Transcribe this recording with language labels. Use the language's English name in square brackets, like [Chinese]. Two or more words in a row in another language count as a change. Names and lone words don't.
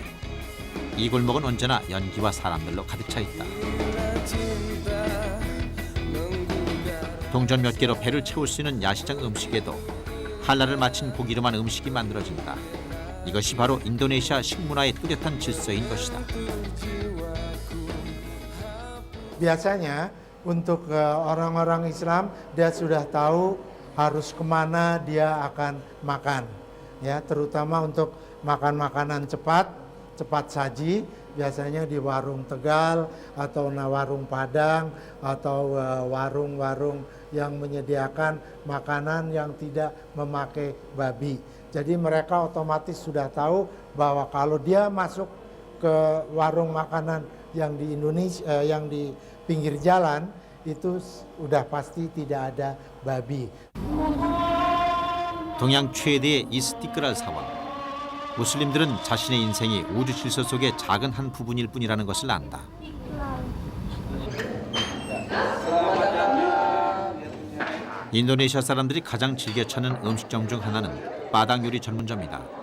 [Korean] 이 골목은 언제나 연기와 사람들로 가득 차 있다. 동전 몇 개로 배를 채울 수 있는 야시장 음식에도 할랄을 마친 고기로만 음식이 만들어진다. 이것이 바로 인도네시아 식문화의 뚜렷한 질서인 것이다. [Indonesian] Biasanya untuk orang-orang Islam dia sudah tahu harus kemana dia akan makan, ya, terutama untuk makan makanan cepat saji, biasanya di warung Tegal atau warung Padang atau warung-warung yang menyediakan makanan yang tidak memakai babi. Jadi mereka otomatis sudah tahu bahwa kalau dia masuk ke warung makanan yang di Indonesia, yang di pinggir jalan, itu udah pasti tidak ada babi. [Korean] 동양 최대의 이스티크랄 사원. 무슬림들은 자신의 인생이 우주 질서 속의 작은 한 부분일 뿐이라는 것을 안다. 인도네시아 사람들이 가장 즐겨 찾는 음식점 중 하나는 바당 요리 전문점이다.